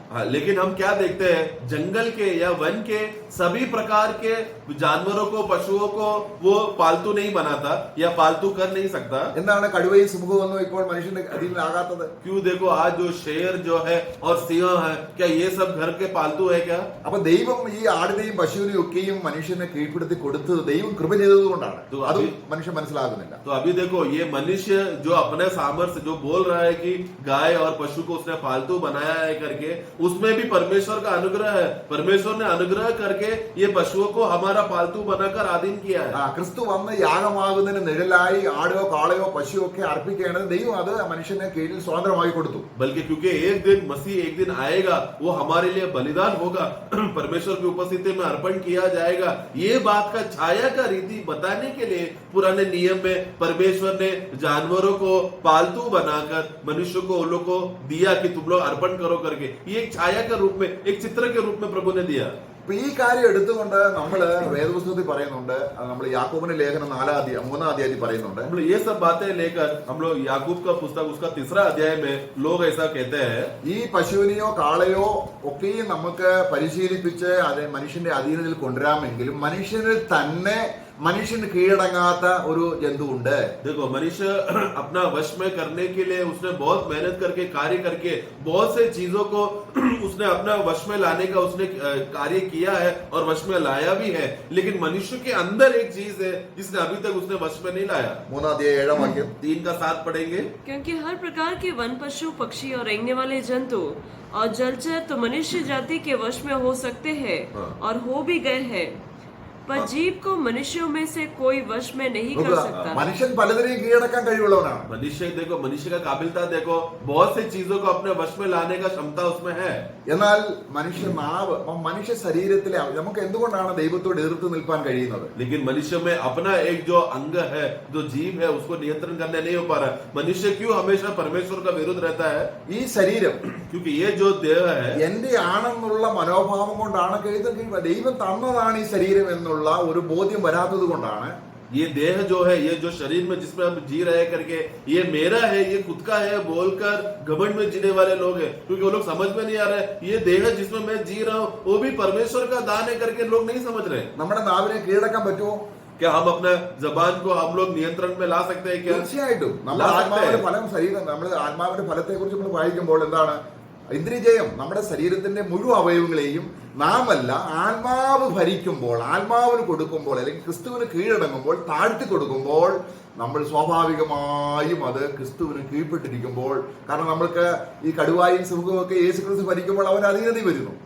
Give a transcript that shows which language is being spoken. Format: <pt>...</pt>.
<hi>हाँ, लेकिन हम क्या देखते हैं जंगल के या वन के सभी प्रकार के जानवरों को पशुओं को वो पालतू नहीं बनाता या पालतू कर नहीं सकता।</hi> <ml>എന്താണ് കടുവയും സിംഹവും ഇപ്പോൾ മനുഷ്യന്റെ അധീനമാകാത്തത്?</ml> <hi>क्यों? देखो आज जो शेर जो है और सिंह है क्या ये सब घर के पालतू है क्या?</hi> <ml>അപ്പൊ ദൈവം ഈ ആടിനെയും പശുവിനെയും ഒക്കെയും മനുഷ്യനെ കീഴ്പ്പെടുത്തി കൊടുത്തത് ദൈവം കൃപ ചെയ്തത് കൊണ്ടാണ്. അതും മനുഷ്യൻ മനസ്സിലാകുന്നില്ല.</ml> <hi>तो अभी देखो ये मनुष्य जो अपने सामर्थ्य जो बोल रहा है कि गाय और पशु को उसने पालतू बनाया है करके, उसमें भी परमेश्वर का अनुग्रह है। परमेश्वर ने अनुग्रह करके ये पशुओं को हमारा पालतू बनाकर अधीन किया है।</hi> <ml>ക്രിസ്തു വന്ന് യാഗമാകുന്നതിന് നിഴലായി ആടയോ കാളയോ പശുവോ ഒക്കെ അർപ്പിക്കേണ്ടത് ദൈവം അത് മനുഷ്യനെ കീഴിൽ സ്വതന്ത്രമായി കൊടുത്തു.</ml> <hi>बल्कि क्योंकि एक दिन मसीह एक दिन आएगा, वो हमारे लिए बलिदान होगा, परमेश्वर की उपस्थिति में अर्पण किया जाएगा। ये बात का छाया का रीति बताने के लिए पुराने नियम में परमेश्वर ने जानवरों को पालतू बनाकर मनुष्य को उन लोग को दिया कि तुम लोग अर्पण करो करके। ये एक छाया के रूप में, एक चित्र के रूप में प्रभु ने दिया।</hi> <ml>അപ്പൊ ഈ കാര്യം എടുത്തുകൊണ്ട് നമ്മള് വേദപുസ്തകത്തിൽ പറയുന്നുണ്ട്, നമ്മൾ യാക്കോബിന്റെ ലേഖനം 3-ാം അധ്യായത്തിൽ പറയുന്നുണ്ട്.</ml> <hi>हम लोग ये सब बातें लेकर हम लोग याकूब का पुस्तक उसका 3रा अध्याय में लोग ऐसा कहते हैं</hi> <ml>ഈ പശുവിനെയോ കാളയോ ഒക്കെയും നമുക്ക് പരിശീലിപ്പിച്ച് അത് മനുഷ്യന്റെ അധീനതയിൽ കൊണ്ടുവരാമെങ്കിലും മനുഷ്യനിൽ തന്നെ മനുഷ്യന് കീഴടങ്ങാത്ത ഒരു ജന്തു ഉണ്ട്.</ml> <hi>देखो मनुष्य अपना वश में करने के लिए उसने बहुत मेहनत करके कार्य करके बहुत से चीजों को उसने अपना वश में लाने का उसने कार्य किया है और वश में लाया भी है, लेकिन मनुष्य के अंदर एक चीज है जिसने अभी तक उसने वश में नहीं लाया।</hi> <ml>3-ാം അധ്യായം 7-ാം വാക്യം</ml> <hi>3 का 7 पढ़ेंगे। क्योंकि हर प्रकार के वन पशु पक्षी और रेंगने वाले जंतु और जलचर तो मनुष्य जाति के वश में हो सकते हैं और हो भी गए हैं, पर जीव को मनुष्यों में से कोई वश में नहीं कर सकता।</hi> <ml>മനുഷ്യൻ പലതിനെയും കീഴടക്കാൻ കഴിവുള്ളവനാണ്.</ml> <hi>मनुष्य देखो, मनुष्य का काबिलता देखो, बहुत सी चीजों को अपने वश में लाने का क्षमता उसमें है।</hi> <ml>എന്നാൽ മനുഷ്യ ശരീരത്തിലെ നമുക്ക് എന്തുകൊണ്ടാണ് ദൈവത്തോട് എതിർത്ത് നിൽക്കാൻ കഴിയുന്നത്?</ml> <hi>लेकिन मनुष्य में अपना एक जो अंग है, जो जीव है, उसको नियंत्रण करने नहीं हो पा रहा। मनुष्य क्यों हमेशा परमेश्वर का विरुद्ध रहता है?</hi> <ml>ഈ ശരീരം</ml> <hi>क्योंकि ये जो देह है</hi> <ml>എന്റെ ആണെന്നുള്ള മനോഭാവം കൊണ്ടാണ് ദൈവം തന്നതാണ് ഈ ശരീരം എന്നുള്ള ഒരു ബോധ്യം വരാത്തത് കൊണ്ടാണ്</ml> <hi>ये देह जो है, ये जो शरीर में जिसमें हम जी रहे करके ये मेरा है, ये खुद का है बोलकर घमंड में जीने वाले लोग हैं। क्योंकि वो लोग समझ में नहीं आ रहे ये देह जिसमें मैं जी रहा हूँ वो भी परमेश्वर का दान है करके लोग नहीं समझ रहे।</hi> <ml>നമ്മുടെ നാവിനെ കീഴടക്കാൻ പറ്റുമോ?</ml> <hi>क्या हम अपने जबान को हम लोग नियंत्रण में ला सकते हैं क्या?</hi> <ml>തീർച്ചയായിട്ടും. നമ്മുടെ ആത്മാവിന്റെ ഫലം ശരീരം, നമ്മുടെ ആത്മാവിന്റെ ഫലത്തെ കുറിച്ച് നമ്മൾ വായിക്കുമ്പോൾ എന്താണ്? ഇന്ദ്രിയജയം നമ്മുടെ ശരീരത്തിന്റെ മുഴുവൻ അവയവങ്ങളെയും നാമല്ല ആത്മാവ് ഭരിക്കുമ്പോൾ, ആത്മാവിന് കൊടുക്കുമ്പോൾ, അല്ലെങ്കിൽ ക്രിസ്തുവിന് കീഴടങ്ങുമ്പോൾ, താഴ്ത്തി കൊടുക്കുമ്പോൾ നമ്മൾ സ്വാഭാവികമായും അത് ക്രിസ്തുവിന് കീഴ്പ്പെട്ടിരിക്കുമ്പോൾ, കാരണം നമ്മൾക്ക് ഈ കടുവായും സിംഹവും ഒക്കെ യേശു ക്രിസ്തു ഭരിക്കുമ്പോൾ അവൻ അധീനതയിൽ വരുന്നു.</ml>